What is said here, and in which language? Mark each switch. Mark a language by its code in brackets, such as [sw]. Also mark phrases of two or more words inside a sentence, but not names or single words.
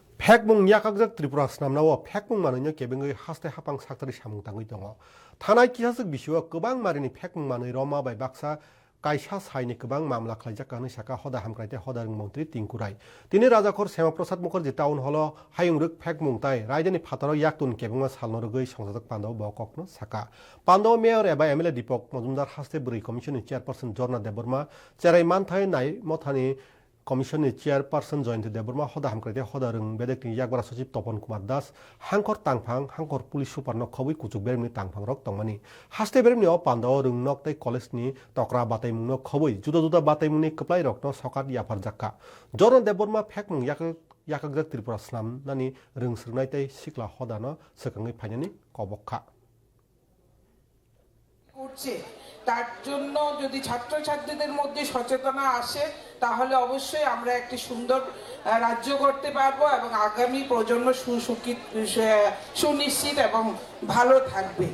[trp] Pekmung yakakjak Tripura snamnawo pekmung mananya kebengai haste hapang saktari samung tangui tongo. Thanai kisasuk bisio kobang marini pekmung manui Roma bai baksa kaisa saini kobang mamla khlaijak kani saka hoda hamkraite hoda mantri Tingkurai. Tini Rajakor Semaprasad Mukherjee town hall hayungruk pekmung tai rajdhani phataro yaktun kebunga salnorugui সংসদক পান্ডব বককনো সাকা. পান্ডব মেয়র এবা এমএলএ দীপক মজুমদার হাস্তে বুড়ি কমিশনের চেয়ারপারসন জর্না দেববর্মা চেরাই মানথাই নাই মথানি কমিশনের চেয়ারপারসন জয়ন্তী দেববর্মা হদা হামক্রাইতে হদা রং বেদেকনি ইয়াকবারা সচিব তপন কুমার দাস হাংকর তাংফাং হাংকর পুলিশ সুপার নক খবই কুচুক বেরেমনি তাংফাং রক তংমানি হাস্তে বেরেমনি পান্ডব রং নক তাই কলেজনি তকরা বাতাইমুং নক খবই জুদা জুদা বাতাইমুংনি কপ্লাই রক ন সকাত ইয়াফার জাক্কা জর্না দেববর্মা ফেকমুং yakakjak Tripura snam nani rung srnai tai sikla hoda no sekangai phainani kobokha [bn] করছে তার জন্য যদি ছাত্রছাত্রীদের মধ্যে সচেতনতা আসে তাহলে অবশ্যই আমরা একটি সুন্দর রাজ্য করতে পারবো এবং আগামী প্রজন্ম সুনিশ্চিত এবং ভালো থাকবে।